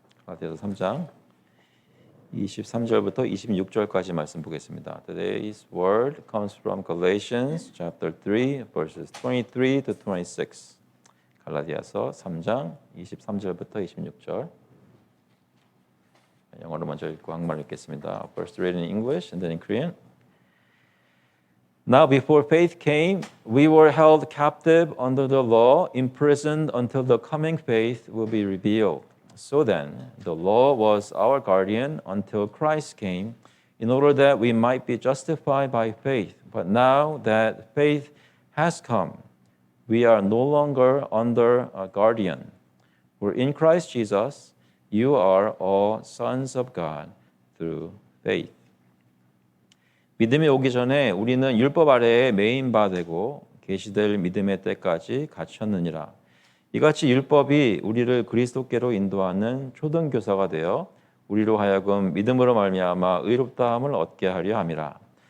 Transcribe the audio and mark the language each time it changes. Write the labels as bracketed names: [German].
[Korean] 갈라디아서 3장 23절부터 26절까지 말씀 보겠습니다. [English] Today's word comes from Galatians chapter 3 verses 23 to 26. [Korean] 갈라디아서 3장 23절부터 26절. 영어로 먼저 읽고 한국말로 읽겠습니다. [English] First read in English and then in Korean. Now before faith came, we were held captive under the law, imprisoned until the coming faith will be revealed. So then, the law was our guardian until Christ came, in order that we might be justified by faith. But now that faith has come, we are no longer under a guardian. For in Christ Jesus, you are all sons of God through faith. [Korean] 믿음이 오기 전에 우리는 율법 아래에 매인 바 되고 계시될 믿음의 때까지 갇혔느니라. 이같이 율법이 우리를 그리스도께로 인도하는 초등교사가 되어 우리로 하여금 믿음으로 말미암아 의롭다함을 얻게 하려 함이라.